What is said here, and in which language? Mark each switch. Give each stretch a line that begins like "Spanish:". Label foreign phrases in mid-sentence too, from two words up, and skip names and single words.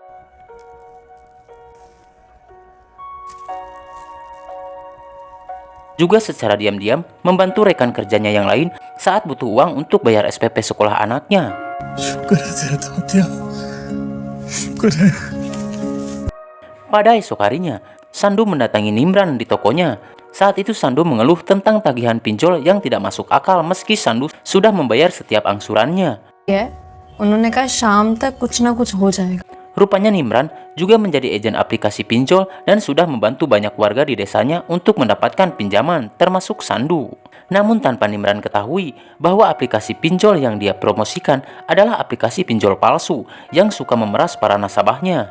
Indonesian: Juga secara diam-diam membantu rekan kerjanya yang lain saat butuh uang untuk bayar SPP sekolah anaknya. Pada esok harinya, Sandu mendatangi Nimran di tokonya. Saat itu Sandu mengeluh tentang tagihan pinjol yang tidak masuk akal meski Sandu sudah membayar setiap angsurannya.
Hindi: उन्होंने कहा शाम तक कुछ ना कुछ हो जाएगा.
Indonesian: Rupanya Nimran juga menjadi agen aplikasi pinjol dan sudah membantu banyak warga di desanya untuk mendapatkan pinjaman, termasuk Sandu. Namun tanpa Nimran ketahui bahwa aplikasi pinjol yang dia promosikan adalah aplikasi pinjol palsu yang suka memeras para nasabahnya.